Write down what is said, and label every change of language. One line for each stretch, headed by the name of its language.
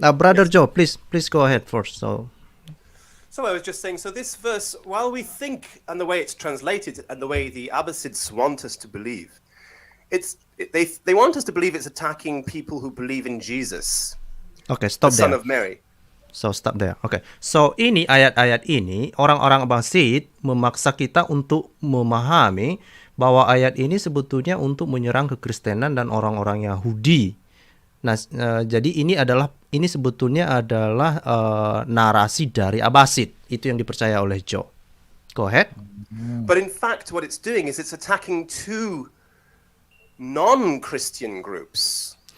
English: Brother Joe, please go ahead first. So I was just saying, so this verse, while we think and the way it's translated and the way the Abbasids want us to believe, they want us to believe it's attacking people who believe in Jesus, okay, stop the there. Son of Mary. So stop there. Okay.
Indonesian: So ini ayat-ayat ini orang-orang Abbasid memaksa kita untuk memahami bahwa ayat ini sebetulnya untuk menyerang kekristenan dan orang-orang Yahudi. Nah, jadi ini sebetulnya adalah narasi dari Abbasid. Itu yang dipercaya oleh Joe.
English: Go ahead. But in fact, what it's doing is it's attacking two non-Christian groups.